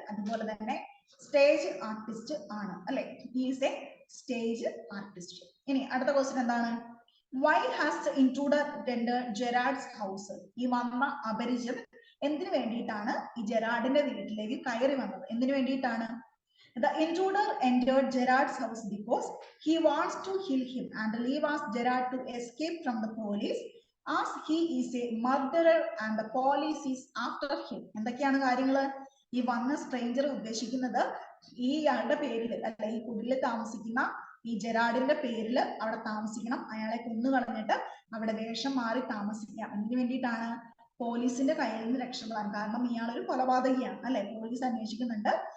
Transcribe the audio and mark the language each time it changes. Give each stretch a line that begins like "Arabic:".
Malayalam: അതുപോലെ തന്നെ stage artist ആണ് അല്ലെ.
English: Is a stage artist.
Malayalam: ഇനി അടുത്ത ക്വസ്റ്റ്യൻ എന്താണ്?
English: Why has the intruder entered Gerard's house?
Malayalam: ഈ വന്ന അപരിചിതൻ എന്തിനു വേണ്ടിയിട്ടാണ് ഈ ജെറാർഡിന്റെ വീട്ടിലേക്ക് കയറി വന്നത്? എന്തിനു വേണ്ടിയിട്ടാണ്?
English: The intruder entered Gerard's house because he wants to kill him and leave us Gerard to escape from the police, as he is a murderer and the police is after him.
Malayalam: എന്തൊക്കെയാണ് കാര്യങ്ങള്? ഈ വന്ന stranger ഉദ്ദേശിക്കുന്നത് ഇയാളുടെ പേരിൽ അല്ലെ, ഈ കുടിലിൽ താമസിക്കുന്ന ഈ ജെറാർഡിന്റെ പേരിൽ അവിടെ താമസിക്കണം, അയാളെ കൊന്നുകളഞ്ഞിട്ട് അവിടെ വേഷം മാറി താമസിക്കാം. എന്തിനു വേണ്ടിയിട്ടാണ്? പോലീസിന്റെ കയ്യിൽ നിന്ന് രക്ഷപ്പെടാൻ. കാരണം ഇയാളൊരു കൊലപാതകിയാണ് അല്ലെ, പോലീസ് അന്വേഷിക്കുന്നുണ്ട്.